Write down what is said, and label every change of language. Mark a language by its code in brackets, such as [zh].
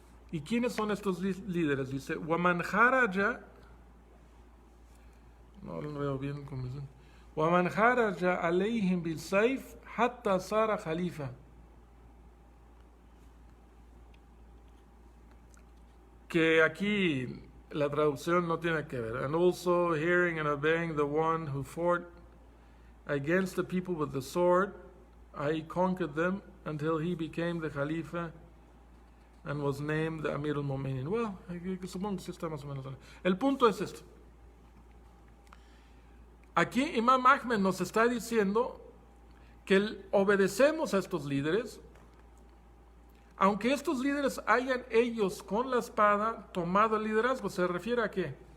[es] ¿Y quiénes son estos líderes? Dice, [ar] وَمَنْ خَرَجَ [es] no lo veo bien como dicen. [ar] وَمَنْ خَرَجَ عَلَيْهِمْ بِالسَّيْفِ حَتَّى صَارَ خَلِيفَةً. [es] Que aquí la traducción no tiene que ver. [en] And also hearing and obeying the one who fought against the people with the sword, I conquered them until he became the Khalifa and was named the Amir al-Mu'minin. [es] Well, supongo que sí está más o menos. El punto es esto. Aquí Imam Ahmed nos está diciendo que obedecemos a estos líderes, aunque estos líderes hayan ellos con la espada tomado el liderazgo. ¿Se refiere a qué?